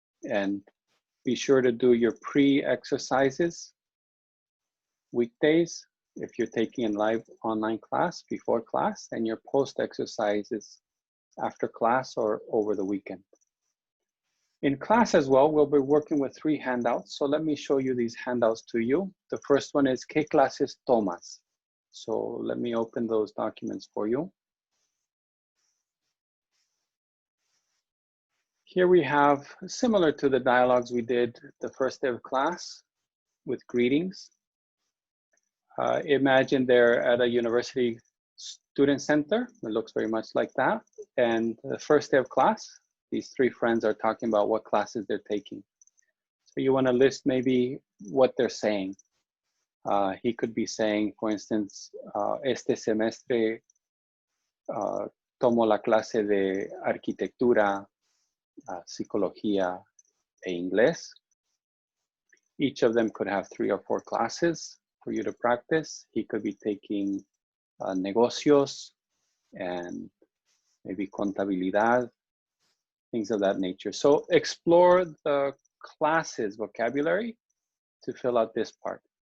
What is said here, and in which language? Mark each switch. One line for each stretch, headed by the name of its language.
English: And be sure to do your pre-exercises weekdays if you're taking a live online class before class, and your post-exercises after class or over the weekend. In class as well, we'll be working with 3 handouts. So let me show you these handouts to you.
Spanish: The first one is, ¿qué clases tomas?
English: So let me open those documents for you. Here we have, similar to the dialogues we did the first day of class with greetings. Imagine they're at a university student center. It looks very much like that. And the first day of class, these 3 friends are talking about what classes they're taking. So you want to list maybe what they're saying. He could be saying, for instance,
Spanish: este semestre tomo la clase de arquitectura, psicología e inglés.
English: Each of them could have 3 or 4 classes for you to practice. He could be taking negocios and maybe contabilidad, things of that nature. So explore the classes vocabulary to fill out this part.